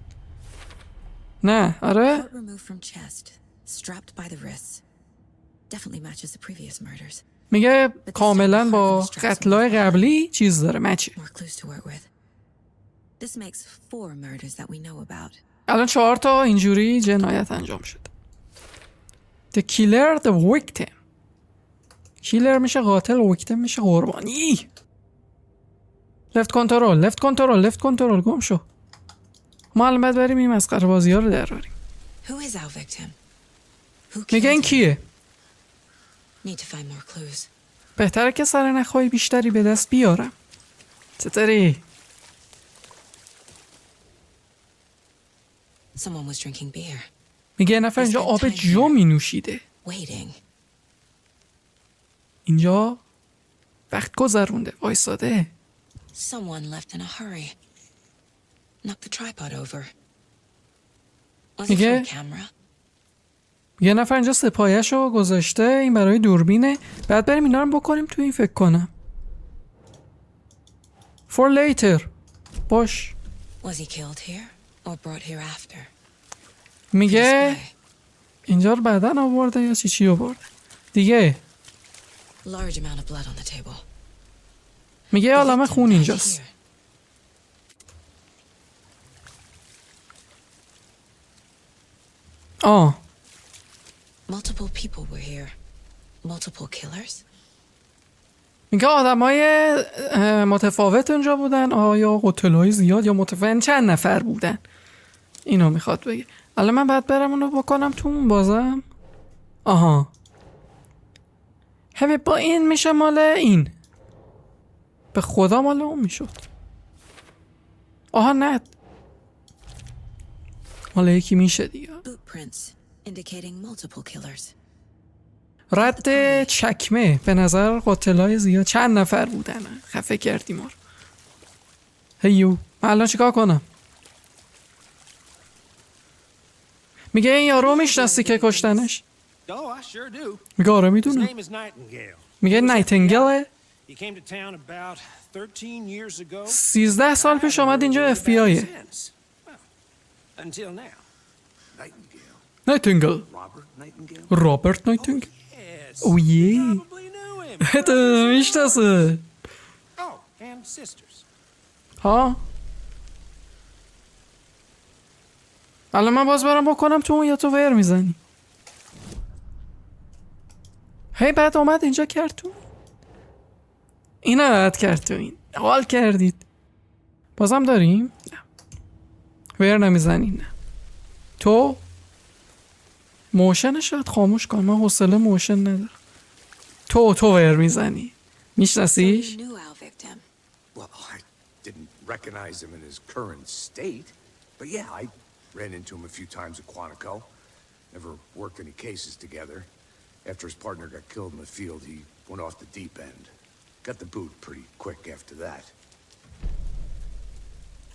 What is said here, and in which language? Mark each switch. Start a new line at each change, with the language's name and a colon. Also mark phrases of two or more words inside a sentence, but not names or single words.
Persian: نه آره
English: Heart removed from chest. Strapped by the wrists. Definitely matches the previous murders.
Persian: میگه کاملا با قتلای قبلی چیز داره مچه.
English: More clues to work with. This makes 4 murders that we know about.
Persian: الان 4 تا اینجوری جنایت انجام شده.
English: The killer, the victim.
Persian: کیلر میشه قاتل و ویکتیم میشه قربانی.
English: left control
Persian: گم شو. ما الان باید بریم این مسخره بازی ها رو دراریم.
English: Who is our victim? Who
Persian: میگه این
English: killed him?
Persian: کیه؟
English: Need to find more clues.
Persian: بهتره که سرنخهای بیشتری به دست بیارم. چطوری؟
English: Someone was drinking beer.
Persian: میگه یه نفر اینجا آب جو می نوشیده.
English: Waiting.
Persian: اینجا وقت گذرونده وایساده.
English: Someone left in a hurry. Knocked the tripod over. Was it
Persian: میگه
English: for a camera?
Persian: یه نفر اینجا سپایه‌شو گذاشته این برای دوربینه. بعد بریم اینا رو بکنیم تو این فکر کنم.
English: For later. باش. Was he killed here or brought here after?
Persian: میگه
English: Display.
Persian: اینجا رو بعدن آورده یا چی آورده دیگه.
English: Large amount of blood on the table.
Persian: میگه
English: The
Persian: عالمه
English: victim
Persian: خون
English: died
Persian: اینجاست.
English: here. Multiple people were here. Multiple killers?
Persian: میگه آدمای متفاوت اونجا بودن. آیا قتلای زیاد یا متفاوت چند نفر بودن؟ اینو میخواد بگه. الان من باید برم اونو بکنم تو اون بازم. همه با این میشه مال این. به خدا مال اون میشد. نه مال یکی میشه دیگه.
English: Boot prints indicating multiple killers.
Persian: رد چکمه به نظر قاتلای زیاد چند نفر بودن. خفه کردی ما رو. هیو من الان چیکار کنم؟ میگه این یارو میشناسی که کشتنش؟
English: Oh, I sure do.
Persian: میگه آره
English: His
Persian: میدونم.
English: name is Nightingale.
Persian: میگه نایتنگله.
English: He came to town about 13 years ago.
Persian: 13 سال پیش آمد اینجا FBI.
English: Since. Well, until now. Nightingale.
Persian: نایتنگل.
English: Robert Nightingale?
Persian: رابرت نایتنگل.
English: Yes. Oh yeah. Probably knew him.
Persian: تو میشناسه.
English: Oh, and sisters.
Persian: ها الان من باز برم بکنم تو اون یا تو ور میزنی؟ هی بعد اومد اینجا کرد تو اینو رد کرد تو این حال کردید. بازم داریم؟ نه ور نمیزنی. نه تو موشن شاید خاموش کن. من حوصله موشن ندارم. تو ور میزنی.
English: So
Persian: میشناسیش؟
English: you knew our victim. Well, I didn't recognize him in his current state. But yeah, I ran into him a few times at Quantico. Never worked any cases together. After his partner got killed in the field, he went off the deep end. Got the boot pretty quick after that.